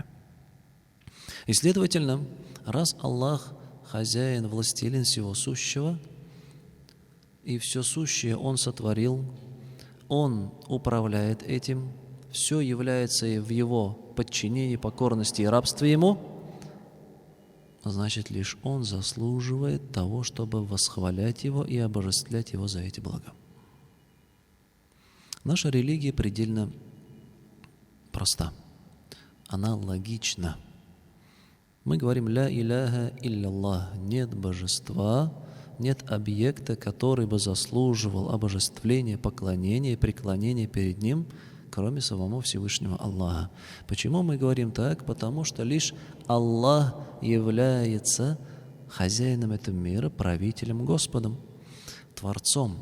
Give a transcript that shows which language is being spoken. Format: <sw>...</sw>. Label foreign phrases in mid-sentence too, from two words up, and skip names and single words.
<ru>И, следовательно, раз Аллах хозяин, властелин всего сущего, и все сущее Он сотворил, Он управляет этим, все является в Его подчинении, покорности и рабстве Ему, значит, лишь Он заслуживает того, чтобы восхвалять Его и обожествлять Его за эти блага. Наша религия предельно проста. Она логична. Мы говорим:</ru> <ar>«لا إله إلا الله».</ar> <ru>Нет божества, нет объекта, который бы заслуживал обожествления, поклонения и преклонения перед Ним, кроме самого Всевышнего Аллаха. Почему мы говорим так? Потому что лишь Аллах является хозяином этого мира, правителем, Господом, Творцом.</ru>